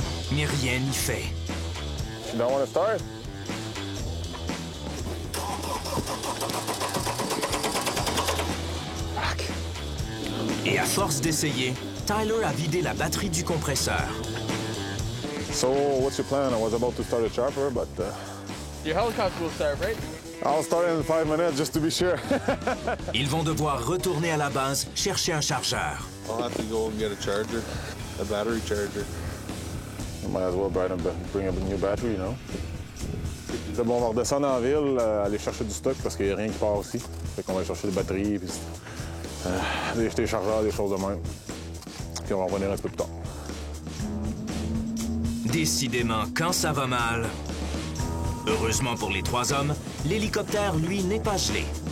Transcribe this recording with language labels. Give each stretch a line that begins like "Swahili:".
French: Mais rien n'y fait.
English: You don't want to start?
French: Et à force d'essayer, Tyler a vidé la batterie du compresseur.
English: So, what's your plan? I was about to start a chopper, but... Your helicopter will start, right? I'll start in 5 minutes, just to be sure.
French: Ils vont devoir retourner à la base chercher un chargeur.
English: I'll have to go and get a charger, a battery charger. I might as well bring up a new battery, you know?
French: Bon, on va redescendre en ville, aller chercher du stock parce qu'il n'y a rien qui part aussi. Fait qu'on va aller chercher des batteries, puis des chargeurs, des choses de même. Puis on va revenir un peu plus tard. Décidément, quand ça va mal... Heureusement pour les 3 hommes, l'hélicoptère, lui, n'est pas gelé.